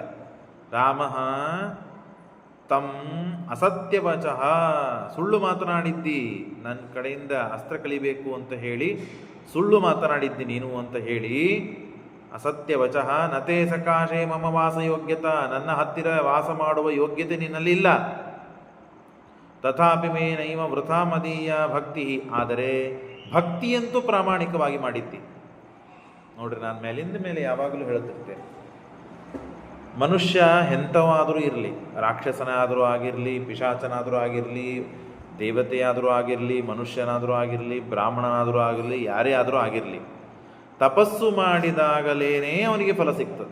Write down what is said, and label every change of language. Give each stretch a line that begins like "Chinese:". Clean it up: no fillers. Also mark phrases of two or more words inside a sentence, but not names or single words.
Sanskrit: ರಾಮ ತಂ ಅಸತ್ಯವಚಃ,
Kannada: ಸುಳ್ಳು ಮಾತನಾಡಿದ್ದಿ, ನನ್ನ ಕಡೆಯಿಂದ ಅಸ್ತ್ರ ಕಲಿಬೇಕು ಅಂತ ಹೇಳಿ ಸುಳ್ಳು ಮಾತನಾಡಿದ್ದಿ ನೀನು ಅಂತ ಹೇಳಿ,
Sanskrit: ಅಸತ್ಯವಚಃ ನತೆ ಸಕಾಶೇ ಮಮ ವಾಸಯೋಗ್ಯತಾ,
Kannada: ನನ್ನ ಹತ್ತಿರ ವಾಸ ಮಾಡುವ ಯೋಗ್ಯತೆ ನಿನ್ನಲ್ಲಿ ಇಲ್ಲ.
Sanskrit: ತಥಾಪಿ ಮೇ ನೈವ ವೃಥಾ ಮದೀಯ ಭಕ್ತಿ,
Kannada: ಆದರೆ ಭಕ್ತಿಯಂತೂ ಪ್ರಾಮಾಣಿಕವಾಗಿ ಮಾಡಿದ್ದಿ. ನೋಡ್ರಿ, ನಾನು ಮೇಲಿಂದ ಮೇಲೆ ಯಾವಾಗಲೂ ಹೇಳ್ತಿರ್ತೇನೆ, ಮನುಷ್ಯ ಎಂಥವಾದರೂ ಇರಲಿ, ರಾಕ್ಷಸನಾದರೂ ಆಗಿರಲಿ, ಪಿಶಾಚನಾದರೂ ಆಗಿರಲಿ, ದೇವತೆಯಾದರೂ ಆಗಿರಲಿ, ಮನುಷ್ಯನಾದರೂ ಆಗಿರಲಿ, ಬ್ರಾಹ್ಮಣನಾದರೂ ಆಗಿರಲಿ, ಯಾರೇ ಆದರೂ ಆಗಿರಲಿ, ತಪಸ್ಸು ಮಾಡಿದಾಗಲೇನೇ ಅವನಿಗೆ ಫಲ ಸಿಗ್ತದೆ.